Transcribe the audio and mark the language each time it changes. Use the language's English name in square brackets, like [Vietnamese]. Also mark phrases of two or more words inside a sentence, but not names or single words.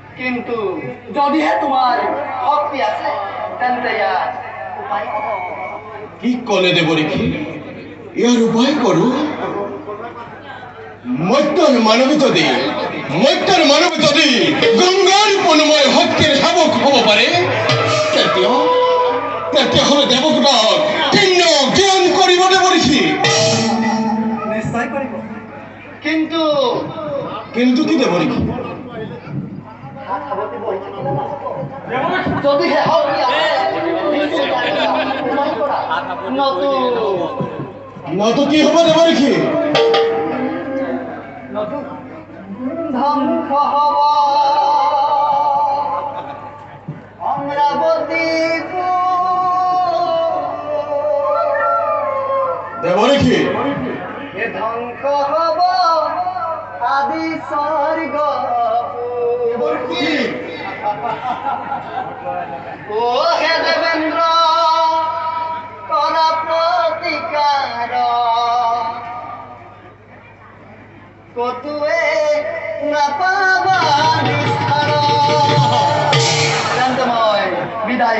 [Assamese] কিন্তু যদিহে তোমাৰ শক্তি আছে তেন্তে ইয়াৰ উপায় কি কলে দেৱৰীখি ইয়াৰ উপায় কৰো মত্যৰ মানৱ যদি গংগাৰ পূৰ্ণময় শক্তিৰ শাবক হ'ব পাৰে তেতিয়াহ'লে দেৱকোটাক কিন্ন জ্ঞান কৰিব দেৱৰীখি নিশ্চয় কৰিব কিন্তু কি দেৱৰীখি যদিহে শক্তি আছে নতু কি হ'ব দেৱৰীখি ধ্বংস হব অমরাবতী দেৱৰীখি ধ্বংস হব আদি স্বর্গ ও হে দেবেন্দ্র করা প্রতিকার কতুয়ে না পাবা নিস্তার শান্তময় বিদায়